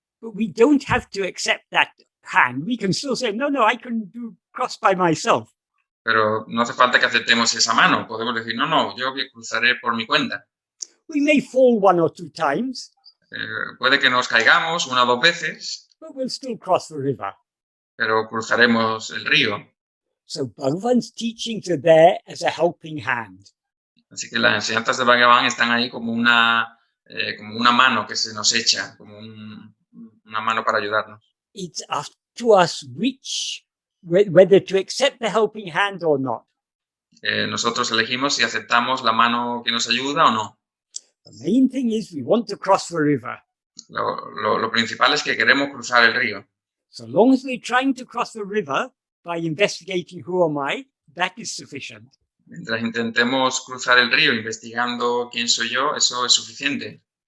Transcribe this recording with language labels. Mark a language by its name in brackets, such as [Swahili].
[English] But we don't have to accept that hand. We can still say, no, I can cross by myself. [Spanish] Pero no hace falta que aceptemos esa mano. Podemos decir, no, yo cruzaré por mi cuenta. [English] We may fall 1 or 2 times. [Spanish] Puede que nos caigamos 1 o 2 veces. [English] But we'll still cross the river. [Spanish] Pero cruzaremos el río. [English] So Bhagavan's teachings are there as a helping hand. [Spanish] Así que las enseñanzas de Bhagavan están ahí como una mano que se nos echa, como una mano para ayudarnos. [English] It's up to us whether to accept the helping hand or not. [Spanish] Nosotros elegimos si aceptamos la mano que nos ayuda o no. [English] The main thing is we want to cross the river. [Spanish] Lo principal es que queremos cruzar el río. [English] So long as we're trying to cross the river by investigating who am I, that is sufficient. [Spanish] Mientras intentemos cruzar el río investigando quién soy yo, eso es suficiente.